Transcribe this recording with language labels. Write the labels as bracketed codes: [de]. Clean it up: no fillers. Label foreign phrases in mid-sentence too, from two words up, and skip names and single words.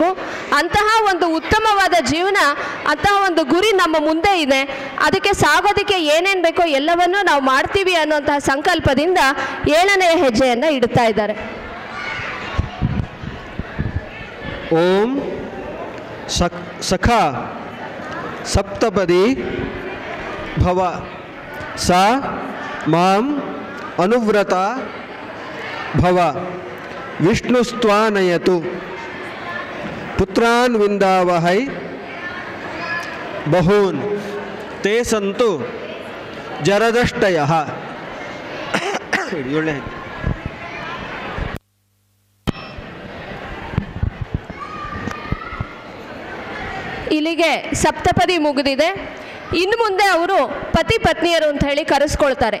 [kn] ಅಂತಹ ಒಂದು ಉತ್ತಮವಾದ ಜೀವನ, ಅಂತಹ ಒಂದು ಗುರಿ ನಮ್ಮ ಮುಂದೆ ಇದೆ. ಅದಕ್ಕೆ ಸಾಗೋದಕ್ಕೆ ಏನೇನು ಬೇಕೋ ಎಲ್ಲವನ್ನೂ ನಾವು ಮಾಡ್ತೀವಿ ಅನ್ನುವಂತಹ ಸಂಕಲ್ಪದಿಂದ 7ನೇ ಹೆಜ್ಜೆಯನ್ನು ಇಡ್ತಾ ಇದ್ದಾರೆ. [sa] ಓಂ ಸಖಾ ಸಪ್ತಪದಿ ಭವ ಸಾ ಮಾಂ ಅನುವ್ರತ ಭವ ವಿಷ್ಣುಸ್ತ್ವಾನಯತು ಪುತ್ರಾನ್ ವಿಂದಾವಹೈ ಬಹೂನ್ ತೇ ಸಂತು ಜರದಷ್ಟಯಃ. [kn] ಇಲ್ಲಿಗೆ ಸಪ್ತಪದಿ ಮುಗಿದಿದೆ. ಇನ್ನು ಮುಂದೆ ಅವರು ಪತಿ ಪತ್ನಿಯರು ಅಂತ ಹೇಳಿ ಕರೆಸ್ಕೊಳ್ತಾರೆ.